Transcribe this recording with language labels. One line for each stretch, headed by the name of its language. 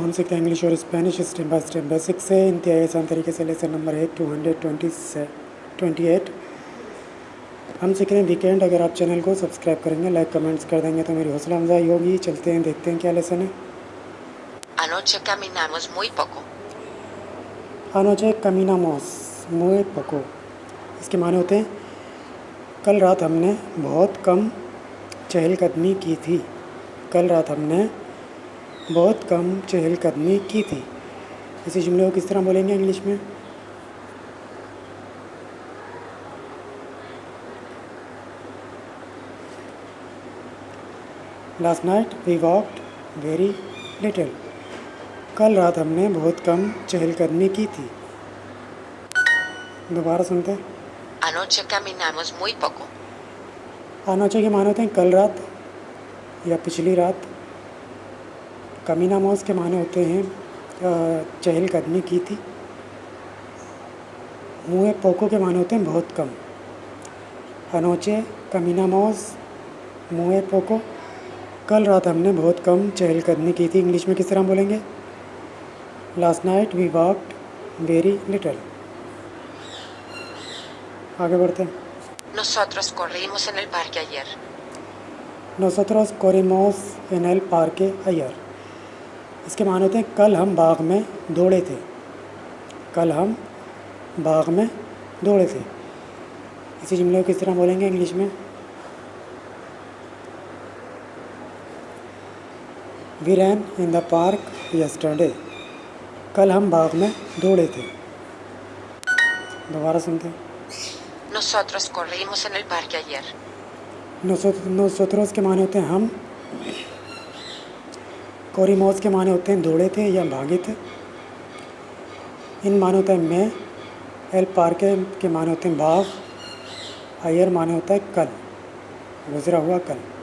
Hindi: हम सीखते हैं इंग्लिश और Spanish step by step basic से इंतहाई आसान तरीके से। लेसन नंबर है 228। हम सीख रहे हैं वीकेंड। अगर आप चैनल को सब्सक्राइब करेंगे, लाइक कमेंट्स कर देंगे तो मेरी हौसला अफजाई होगी। चलते हैं, देखते हैं क्या लेसन है।
Spanish: Anoche caminamos muy poco. अनोचे कमीनामोस मुए पको।
Hindi: इसके माने होते हैं कल रात हमने बहुत कम चहलकदमी की थी। कल रात हमने बहुत कम चहलकदमी की थी। इसी जुमले को किस तरह बोलेंगे इंग्लिश में?
English: Last night we walked very little.
Hindi: कल रात हमने बहुत कम चहलकदमी की थी। दोबारा सुनते हैं। Anoche caminamos muy poco. अनोचे के माने होते हैं कल रात या पिछली रात। कमीनामोस के माने होते हैं चहलकदमी की थी। मुए पोको के माने होते हैं बहुत कम।
Spanish: अनोचे कमीनामोस मुए पोको।
Hindi: कल रात हमने बहुत कम चहलकदमी की थी। इंग्लिश में किस तरह बोलेंगे?
English: Last night we walked very little.
Hindi: आगे बढ़ते हैं।
Spanish: Nosotros corrimos en el parque ayer. Nosotros corrimos en el parque ayer।
Hindi: इसके माने होते हैं कल हम बाग में दौड़े थे। कल हम बाग में दौड़े थे। इसी जुमले को किस तरह बोलेंगे इंग्लिश में?
English: We ran in the park yesterday.
Hindi: कल हम बाग में दौड़े थे। दोबारा सुनते हैं।
Spanish: Nosotros corrimos en el parque ayer.
Hindi: नोसोत्रोस के माने होते हैं हम। कोरिमोस के माने होते हैं दौड़े थे या भागे थे। इन माने होता है मैं। एल पार्के के माने होते हैं बाग। अयर माने होता है कल, गुजरा हुआ कल।